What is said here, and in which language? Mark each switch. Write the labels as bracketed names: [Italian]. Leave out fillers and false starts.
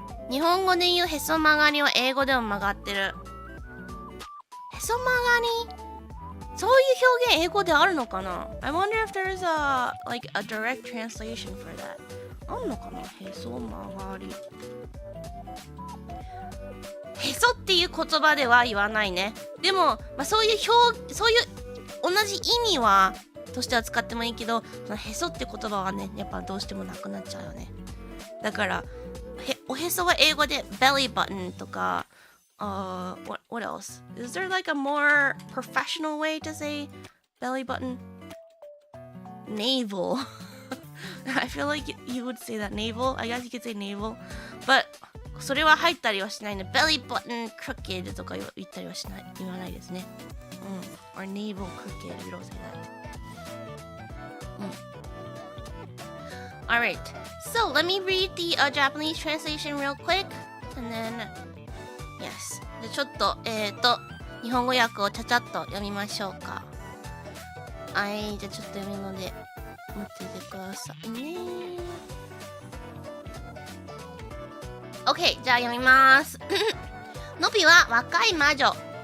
[Japanese] 日本語で言うへそ曲がりは英語でも曲がってる。へそ曲がりそういう表現英語であるのかな ? [English] I wonder if there's a direct translation for that. [Japanese] あんのかなへそ曲がり。へそっていう言葉では言わないね。でも、そういう同じ意味はとしては使ってもいいけど、そのへそって言葉はね、やっぱどうしてもなくなっちゃうよね。だからおへそは英語で belly button とか [English] what else? Is there like a more professional way to say belly button? Navel. I feel like you would say that navel. I guess you could say navel. [Japanese] But それは入ったりはしないね。belly button crooked とか言ったりは言わないですね。 [English] or navel crooked. You don't say that. Alright. So let me read the Japanese translation real quick. And then Yes. [Japanese] でちょっと日本語訳をちゃちゃっと読みましょうか。はい、じゃあちょっと読むので待っててくださいね。 OK、じゃあ読みます。のびは若い魔女。